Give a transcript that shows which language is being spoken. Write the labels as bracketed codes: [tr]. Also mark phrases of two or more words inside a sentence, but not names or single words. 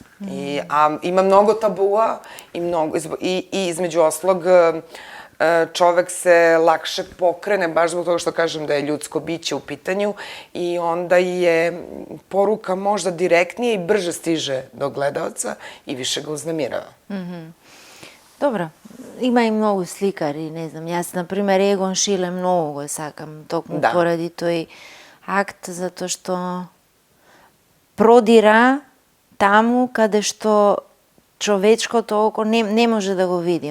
[sr] Ima mnogo tabua i između oslog čovek se lakše pokrene, baš zbog toga što kažem da je ljudsko biće u pitanju i onda je poruka možda direktnije i brže stiže do gledaoca i više ga uznemirava. [mk] Добро, има и многу сликари, не знам, јас, например, Егон Шиле многу го сакам, токму Да. поради тој акт, затоа што продира таму каде што човечкото око не може да го види.